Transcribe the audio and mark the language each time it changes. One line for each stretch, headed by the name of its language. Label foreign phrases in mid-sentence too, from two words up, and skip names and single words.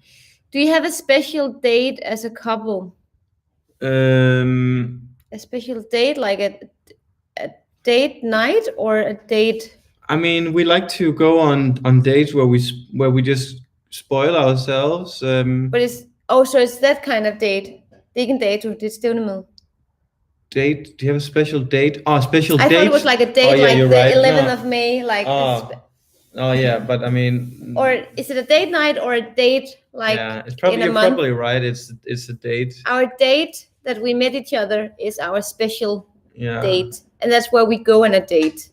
English: Do you have a special date as a couple? A special date, like a date night or a date? I mean, we like to go on dates where we just spoil ourselves. But so it's that kind of date.
Danish: Hvilken dato? Det er stævnemøde.
English: Date? Do you have a special date? Oh, special date. I thought it was like a date, like the right. 11th of May, like. Oh yeah, but I mean. Or is it a date night or a date like? Yeah, it's probably in a month? Probably right. It's a date. Our date that we met each other is our special date, and that's where we go on a date.